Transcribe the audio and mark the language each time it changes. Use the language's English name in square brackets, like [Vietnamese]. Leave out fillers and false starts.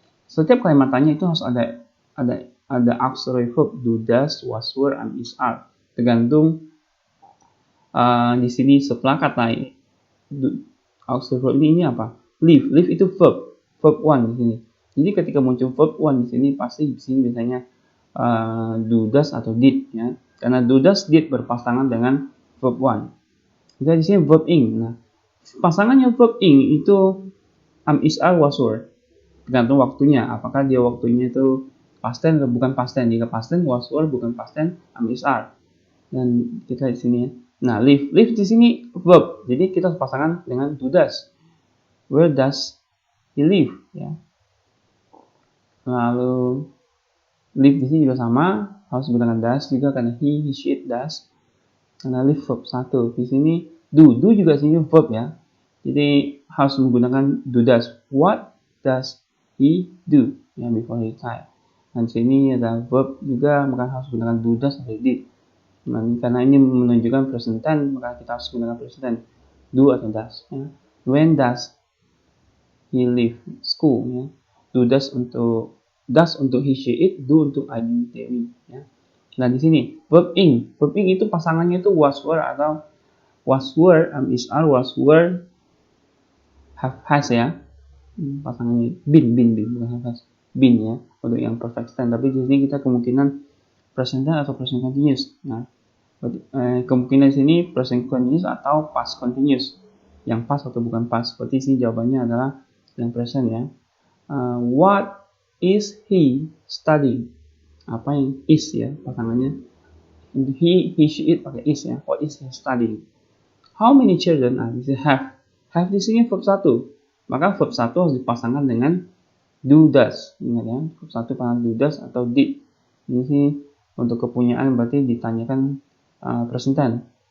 [Indonesian] Setiap kalimat tanya itu harus ada auxiliary verb do does, was were, am is are. Tergantung di sini setelah kata auxiliary verb ini apa? Leave itu verb one di sini. Jadi ketika muncul verb one di sini pasti di sini biasanya do does atau did ya. Karena do does did berpasangan dengan verb one. Kita di sini verb ing. Nah, pasangannya verb ing itu am is are was were. Tergantung waktunya. Apakah dia waktunya itu past tense atau bukan past tense. Jika past tense was were, bukan past tense am is are. Dan kita di sini ya. Nah, live di sini verb. Jadi kita harus pasangan dengan do does. [English] Where does he live [Indonesian] ya. Lalu live di sini juga sama, harus menggunakan does juga karena he, she, it does. Karena live verb 1. Di sini do juga sini verb ya. Jadi harus menggunakan do does. [English] What does he do ya before he retire. [Indonesian] Dan sini ada verb juga, maka harus menggunakan do does atau did. Nah, karena ini menunjukkan present tense, maka kita harus menggunakan present tense. Do atau does ya. [English] When does he leave school ya. [Indonesian] Do does untuk he, she, it, do untuk I, they, we ya. Nah di sini verb ing itu pasangannya itu was were atau was were, am is are, was were, have has ya. Pasangannya been bukan have has, been ya untuk yang perfect tense. Tapi di sini kita kemungkinan present tense atau present continuous. Nah kemungkinan di sini present continuous atau past continuous. Yang past atau bukan past. Seperti sini jawabannya adalah yang present ya. [English] What is he studying? [Indonesian] Apa yang is ya pasangannya? [English] He, she, it pakai is ya. What is he studying? How many children are you have? [Indonesian] Have di sini verb 1. Maka verb 1 harus dipasangkan dengan do does. Ingat ya, verb 1 pasangan do does atau did. Ini sih untuk kepunyaan berarti ditanyakan present tense.